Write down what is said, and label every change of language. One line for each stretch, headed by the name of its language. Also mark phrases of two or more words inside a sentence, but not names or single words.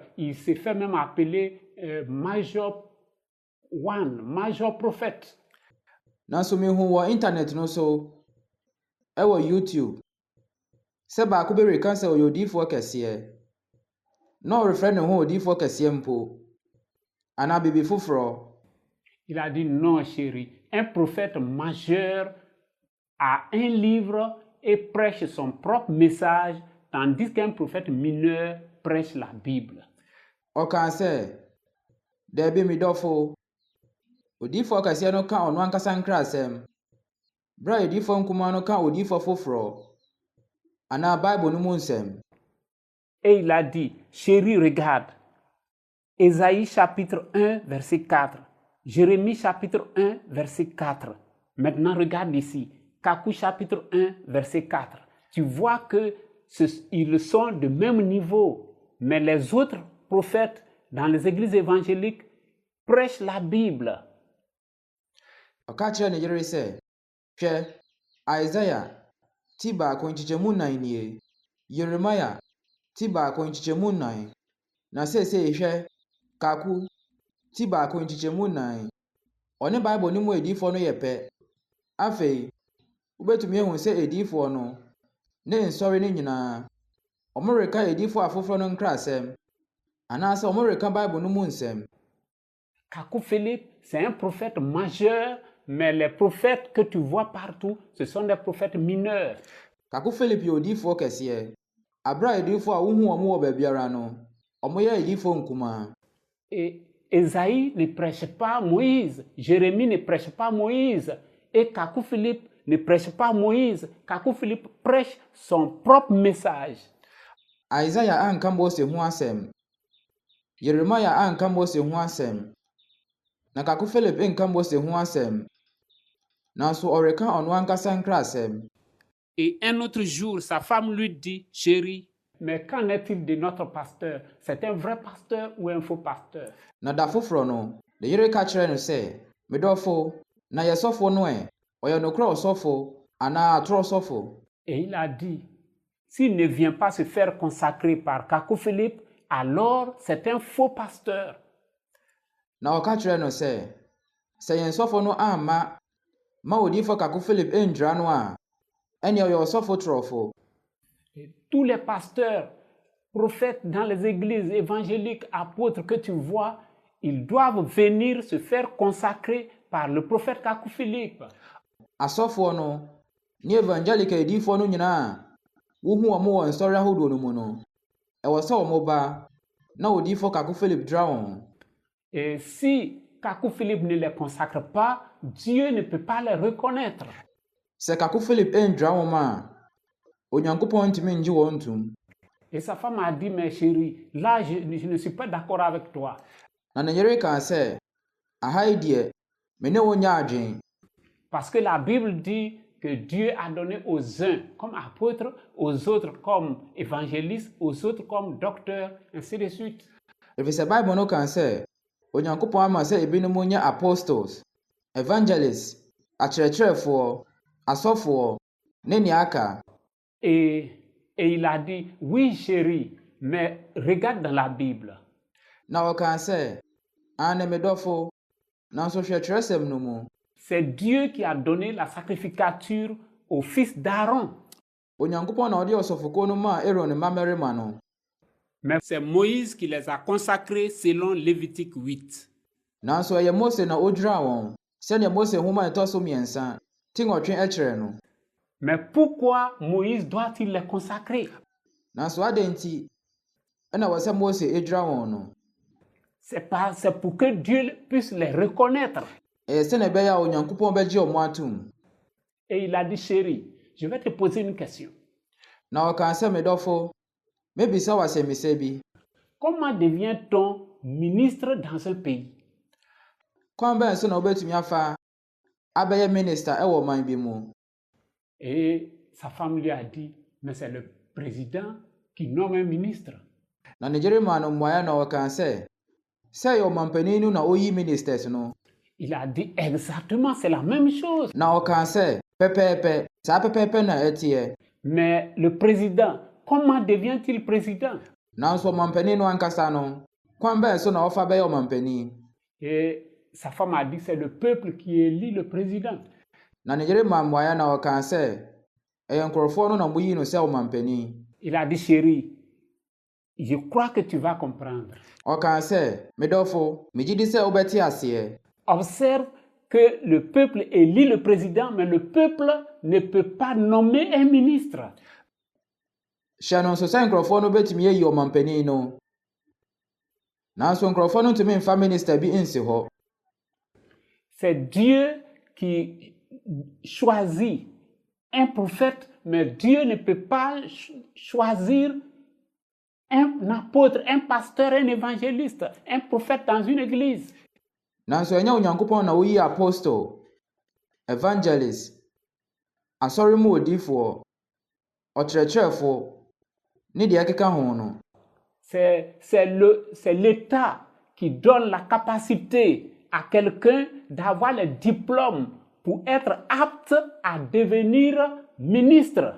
French: Il s'est fait même appeler Major One, Major Prophète.
Akan: Nanso mehu wɔ internet no so, ɛwɔ YouTube, sɛ baako bɛreka sɛ ɔyɛ odiifo kɛseɛ, na ɔrefrɛ ne ho odiifo kɛseɛ mpo, anaa biribi foforɔ.
French: Il a dit, non chérie, un prophète majeur a un livre et prêche son propre message, tandis qu'un prophète mineur prêche la Bible. Ɔkaa sɛ, daabi me dɔfo, odiifo kɛseɛ no ka ɔno ankasa nkrasɛm, bere a odiifo nkumaa no ka odiifo foforɔ, anaa Bible no mu nsɛm. Et il a dit, chérie, regarde, Ésaïe chapitre 1, verset 4, Jérémie chapitre 1, verset 4. Maintenant, regarde ici, Kako chapitre 1, verset 4. Tu vois qu'ils sont de même niveau, mais les autres prophètes dans les églises évangéliques prêchent la Bible.
Akan: Ɔka kyerɛ ne yere sɛ, hwɛ, Isaiah ti baako nkyekyɛmu 9 nie, Yeremia ti baako nkyekyɛmu 9, na seesei hwɛ, Kako ti baako nkyekyɛmu 9. Ɔne Bible no mu ediifo no yɛ pɛ. Afei, wobɛtumi ahu sɛ ediifo no, ne nsɔre no nyinaa, ɔmoreka ediifo afoforɔ no nkrasɛm, anaasɛ ɔmoreka Bible no mu nsɛm.
French: Kako Philip, c'est un prophète majeur, mais les prophètes que tu vois partout, ce sont des prophètes mineurs.
Akan: Kako Philip yɛ odiifo kɛseɛ. Abra ediifo a wohu wɔn wɔ baabiara no, ɔmoyɛ ediifo nkumaa.
French: Et Ésaïe ne prêche pas Moïse, Jérémie ne prêche pas Moïse, et Kako Philip ne prêche pas Moïse. Kako Philip prêche son propre message.
Akan: Isaiah anka Mose ho asɛm. Yeremia anka Mose ho asɛm. Na Kako Philip nka Mose ho asɛm. Nanso ɔreka ɔno ankasa nkrasɛm.
French: Et un autre jour, sa femme lui dit, chérie, mais qu'en est-il de notre pasteur? C'est un vrai pasteur ou un faux pasteur?
Akan: Na da foforɔ no, ne yere ka kyerɛ no sɛ, me dɔfo, na yɛsɔfo no ɔyɛ nokorɛ ɔsɔfo anaa atorɔ sɔfo.
French: Et il a dit, s'il ne vient pas se faire consacrer par Kako Philip, alors c'est un faux pasteur.
Akan: Na ɔka kyerɛ no sɛ yɛn sɔfo no amma ma odiifo Kako Philip ndwira no a, ɛnea ɔyɛ ɔsɔfo torɔfo.
French: Tous les pasteurs, prophètes dans les églises évangéliques, apôtres que tu vois, ils doivent venir se faire consacrer par le prophète Kako Philip.
Akan: Asɔfoɔ no, ne evangelica ediifo no nyinaa, wohu wɔn wɔ nsɔre ahodoɔ no mu no, ɛwɔ sɛ wɔn ba na odiifo Kako Philip dra wɔn.
French: Et si Kako Philip ne les consacre pas, Dieu ne peut pas les reconnaître.
Akan: Sɛ Kako Philip ndra wɔn a, Onyankopɔn ntumi ngye wɔn ntom.
French: Et sa femme a dit, mais chérie, là je ne suis pas d'accord avec toi.
Akan: Na ne yere kaa sɛ, aha yi deɛ, me ne wo nyɛ adwen.
French: Parce que la Bible dit que Dieu a donné aux uns comme apôtres, aux autres comme évangélistes, aux autres comme docteurs, ainsi de suite.
Akan: Ɛfiri sɛ Bible no kan sɛ Onyankopɔn ama sɛ ebinom nyɛ
English: apostles, evangelists,
Akan: akyerɛkyerɛfoɔ, asɔfoɔ, ne nea aka.
French: Et il a dit, oui chérie, mais regarde dans la Bible.
Akan: Na ɔka sɛ, ane me dɔfo, nanso hwɛ Kyerɛwsɛm no mu.
French: C'est Dieu qui a donné la sacrificature au fils d'Aaron.
Akan: Onyankopɔn na ɔde ɔsɔfokuo no maa Aaron ne mmabarima no.
French: Mais c'est Moïse qui les a consacrés selon Lévitique 8.
Akan: Nanso ɛyɛ Mose na odwira wɔn, sɛnea Mose nhoma ɛtɔ so mmiɛnsa, ti nwɔtwe ɛkyerɛ no.
French: Mais pourquoi Moïse doit-il les consacrer?
Akan: Nanso adɛn nti ɛna wɔ sɛ Mose edwira wɔn no?
French: C'est pour que Dieu puisse les reconnaître.
Akan: Ɛyɛ sɛnea ɛbɛyɛ a Onyankopɔn bɛgye ɔmo atom.
French: Et il a dit, chérie, je vais te poser une question.
Akan: Na ɔka sɛ me dɔfo, mebisa wo asɛmmisa bi.
French: Comment devient-on ministre dans un pays?
Akan: Kwan bɛn so na wobɛtumi afa abɛyɛ minister ɛwɔ ɔman bi mu?
French: Et sa femme lui a dit, mais c'est le président qui nomme un ministre.
Akan: Na ne gyerema no mmuaeɛ na ɔka sɛ ɛyɛ ɔmanpanin no na oyi ministers no.
French: Il a dit exactement, c'est la même chose.
Akan: Na ɔka sɛ pɛpɛɛpɛ, saa pɛpɛɛpɛ na ɛteɛ.
French: Mais le président, comment devient-il président?
Akan: Nanso ɔmanpanin no ankasa no, kwan bɛn so na ɔfa bɛyɛ ɔmanpanin?
French: Et sa femme a dit, c'est le peuple qui élit le président.
Akan: Na ne gyerema mmuaeɛ na ɔka sɛ ɛyɛ nkurɔfoɔ no na moyi no sɛ ɔmanpanin.
French: Il a dit, chérie, je crois que tu vas comprendre.
Akan: Ɔka sɛ me dɔfo, megye di sɛ wobɛte aseɛ.
French: Observe que le peuple élit le président, mais le peuple ne peut pas nommer un ministre.
Akan: Hyɛ no nso sɛ nkurɔfoɔ no bɛtumi ayi ɔmanpanin no. Nanso nkurɔfoɔ no ntumi mfa minister bi nsi hɔ.
French: C'est Dieu qui choisit un prophète, mais Dieu ne peut pas choisir un apôtre, un pasteur, un évangéliste, un prophète dans une église.
Akan: Nanso ɛnyɛ Onyankopɔn na woyi
English: apostle, evangelist,
Akan: asɔre mu odiifoɔ, ɔkyerɛkyerɛfoɔ, ne deɛ ɛkeka ho no.
French: C'est l'État qui donne la capacité à quelqu'un d'avoir le diplôme pour être apte à devenir ministre.